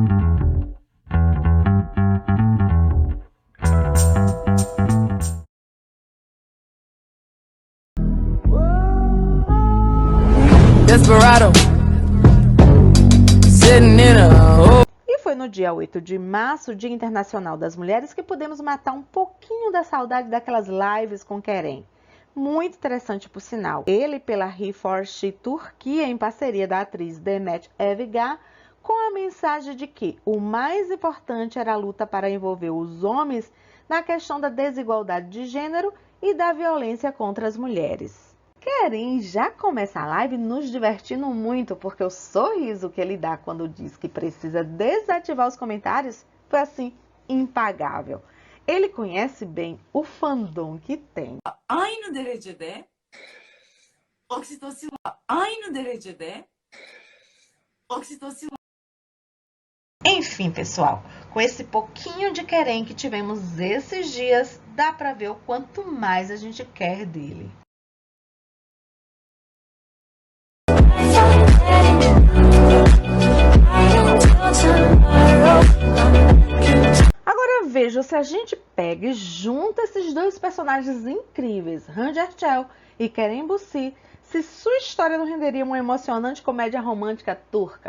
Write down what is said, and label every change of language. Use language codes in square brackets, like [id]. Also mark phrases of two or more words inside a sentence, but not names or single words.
[en] Desperado. Sitting in a [pt] E foi no dia 8 de março, Dia Internacional das Mulheres, que pudemos matar um pouquinho da saudade daquelas lives com Keren. Muito interessante, por sinal. Ele pela He4She Turquia, em parceria da atriz Demet Evgar, com a mensagem de que o mais importante era a luta para envolver os homens na questão da desigualdade de gênero e da violência contra as mulheres. Keren já começa a live nos divertindo muito, porque o sorriso que ele dá quando diz que precisa desativar os comentários foi assim, impagável. Ele conhece bem o fandom que tem. [tr] Aynı derecede oksitosin var. Aynı derecede oksitosin var. [pt] Enfim, pessoal, com esse pouquinho de Keren que tivemos esses dias, dá pra ver o quanto mais a gente quer dele. Agora veja, se a gente pega e junta esses dois personagens incríveis, Randy Erçel e Keren Bussi, se sua história não renderia uma emocionante comédia romântica turca.